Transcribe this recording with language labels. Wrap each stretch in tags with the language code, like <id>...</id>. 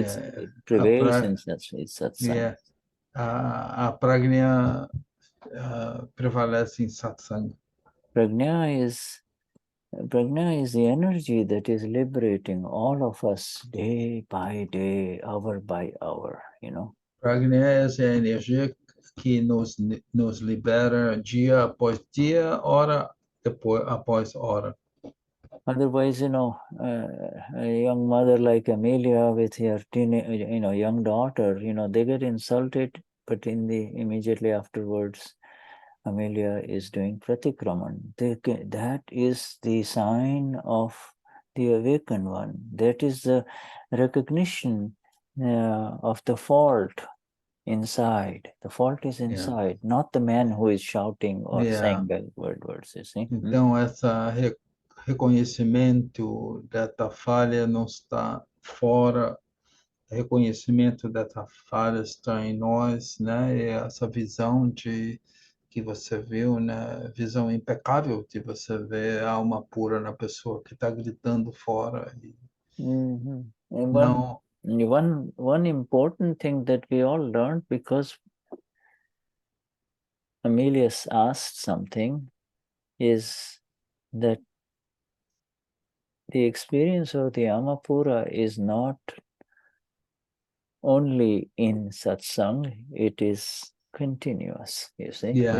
<en>It prevails in satsang.</en> <pt>Yeah. A pragna prevalece em satsang.</pt> <en>Prajna is the energy that is liberating all of us day by day, hour by hour, you know.</en> <pt>Pragna é essa energia que nos libera dia após dia, hora após hora.</pt> <en>Otherwise, you know, a young mother like Amelia with her young daughter, you know, they get insulted, but immediately afterwards, Amelia is doing pratikraman. That is the sign of the awakened one. That is the recognition of the fault inside. The fault is inside, not the man who is shouting or saying bad words, you see.</en> <pt>Então, esse reconhecimento dessa falha não está fora, reconhecimento dessa falha está em nós, né? E essa visão que você viu, né? Visão impecável de você ver a alma pura na pessoa que está gritando fora.</pt> <en>And</en> <pt>Não,</pt> <en>one important thing that we all learned, because Amelia asked something, is that the experience of the Amapura is not only in satsang, it is continuous, you see.</en>